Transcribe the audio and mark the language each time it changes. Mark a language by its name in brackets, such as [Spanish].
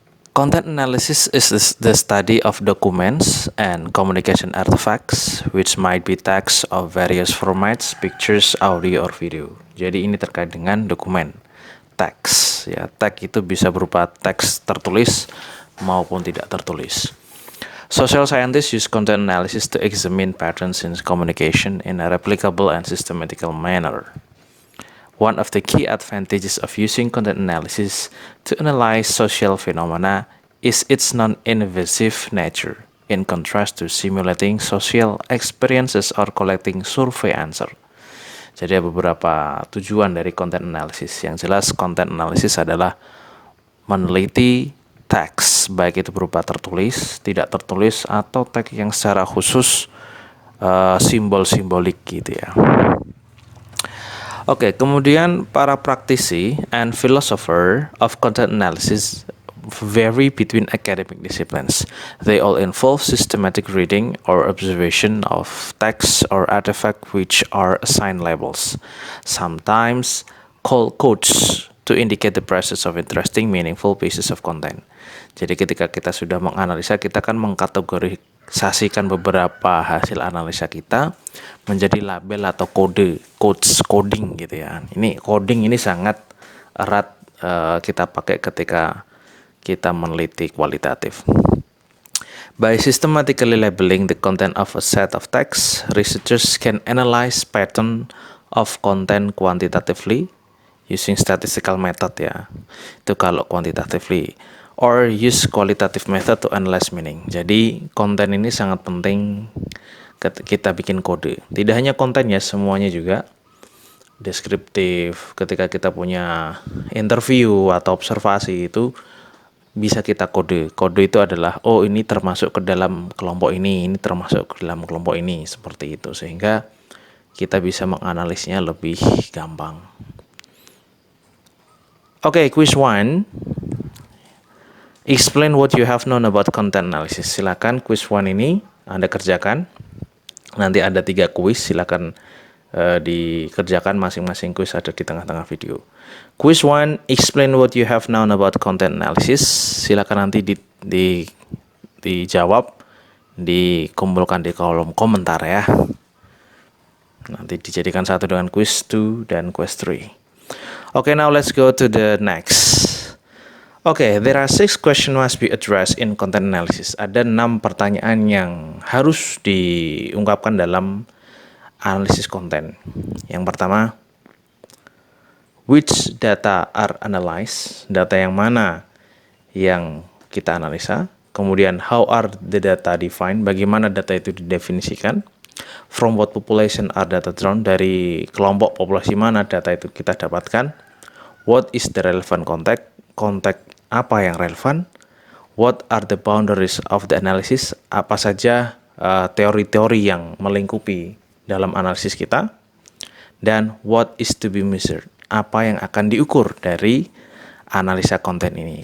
[English] Content analysis is the study of documents and communication artifacts which might be text of various formats, pictures, audio, or video. [Indonesian] Jadi ini terkait dengan dokumen, teks. Ya, teks itu bisa berupa teks tertulis maupun tidak tertulis. [English] Social scientists use content analysis to examine patterns in communication in a replicable and systematical manner. One of the key advantages of using content analysis to analyze social phenomena is its non-invasive nature, in contrast to simulating social experiences or collecting survey answer. [Indonesian] Jadi ada beberapa tujuan dari content analysis. Yang jelas content analysis adalah meneliti teks, baik itu berupa tertulis, tidak tertulis, atau teks yang secara khusus simbol-simbolik gitu ya. Oke, kemudian para praktisi [English] and philosopher of content analysis vary between academic disciplines. They all involve systematic reading or observation of text or artifact which are assigned labels, sometimes called codes, to indicate the presence of interesting, meaningful pieces of content. [Indonesian] Jadi ketika kita sudah menganalisa, kita akan mengkategorisasikan beberapa hasil analisa kita menjadi label atau codes, coding gitu ya. Ini coding ini sangat erat kita pakai ketika kita meneliti kualitatif. [English] By systematically labeling the content of a set of text, researchers can analyze pattern of content quantitatively using statistical method ya. [Indonesian] Itu kalau [English] quantitatively, or use qualitative method to analyze meaning. [Indonesian] Jadi konten ini sangat penting kita bikin kode. Tidak hanya kontennya, semuanya juga deskriptif. Ketika kita punya interview atau observasi itu bisa kita kode. Kode itu adalah ini termasuk ke dalam kelompok ini termasuk ke dalam kelompok ini, seperti itu, sehingga kita bisa menganalisnya lebih gampang. Oke, quiz 1. [English] Explain what you have known about content analysis. [Indonesian] Silakan quiz 1 ini Anda kerjakan. Nanti ada 3 quiz, silakan dikerjakan, masing-masing quiz ada di tengah-tengah video. Quiz 1, explain what you have known about content analysis. Silakan nanti dijawab, dikumpulkan di kolom komentar ya. Nanti dijadikan satu dengan quiz 2 dan quiz 3. [English] Okay, now let's go to the next. Okay, there are 6 questions must be addressed in content analysis. [Indonesian] Ada 6 pertanyaan yang harus diungkapkan dalam analisis konten. Yang pertama, [English] which data are analyzed? [Indonesian] Data yang mana yang kita analisa? [English] Kemudian, how are the data defined? [Indonesian] Bagaimana data itu didefinisikan? [English] From what population are data drawn? [Indonesian] Dari kelompok populasi mana data itu kita dapatkan? [English] What is the relevant context? [Indonesian] Konteks apa yang relevan? [English] What are the boundaries of the analysis? [Indonesian] Apa saja teori-teori yang melingkupi dalam analisis kita? [English] Dan what is to be measured? [Indonesian] Apa yang akan diukur dari analisa konten ini?